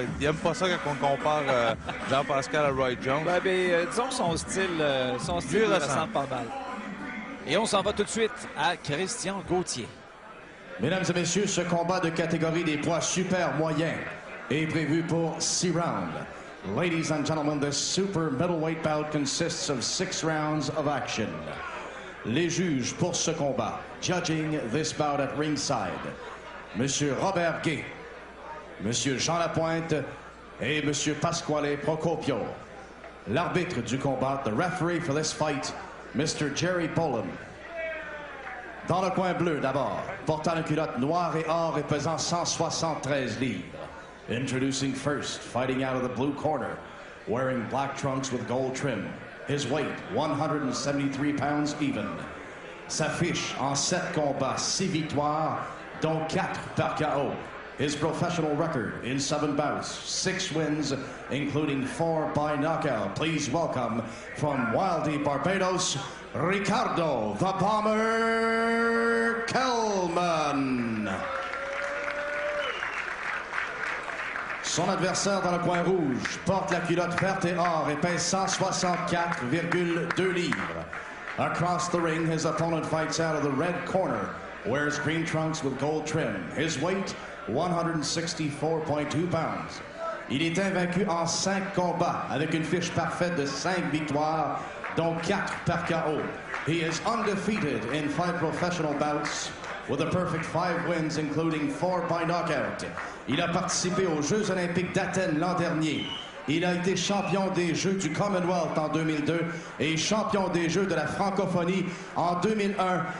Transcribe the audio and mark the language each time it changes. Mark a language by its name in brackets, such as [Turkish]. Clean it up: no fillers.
[French] Il n'aime pas ça quand on compare Jean-Pascal à Roy Jones. Disons que son style lui ressemble pas mal. Et on s'en va tout de suite à Christian Gauthier. Mesdames et messieurs, ce combat de catégorie des poids super moyens est prévu pour 6 rounds. [English] Ladies and gentlemen, this super middleweight bout consists of 6 rounds of action. [French] Les juges pour ce combat, [English] judging this bout at ringside, [French] Monsieur Robert Gay, Monsieur Jean Lapointe et Monsieur Pasquale Procopio. L'arbitre du combat, [English] the referee for this fight, Mr. Jerry Boland. [French] Dans le coin bleu d'abord, portant une culotte noire et or et pesant 173 livres. [English] Introducing first, fighting out of the blue corner, wearing black trunks with gold trim. His weight, 173 pounds even. [French] Sa fiche en 7 combats, 6 victoires, dont 4 par KO. [English] His professional record in 7 bouts, 6 wins, including 4 by knockout. Please welcome from Wildy, Barbados, Ricardo the Bomber Kellman. [French] Son adversaire dans le coin rouge porte la culotte verte et or et pèse 164,2 livres. [English] Across the ring, his opponent fights out of the red corner, wears green trunks with gold trim. His weight, 164.2 pounds. [French] Il est invaincu en 5 combats avec une fiche parfaite de 5 victoires, dont 4 par KO. [English] He is undefeated in 5 professional bouts with a perfect 5 wins, including 4 by knockout. [French] Il a participé aux Jeux olympiques d'Athènes l'an dernier. Il a été champion des Jeux du Commonwealth en 2002 et champion des Jeux de la francophonie en 2001.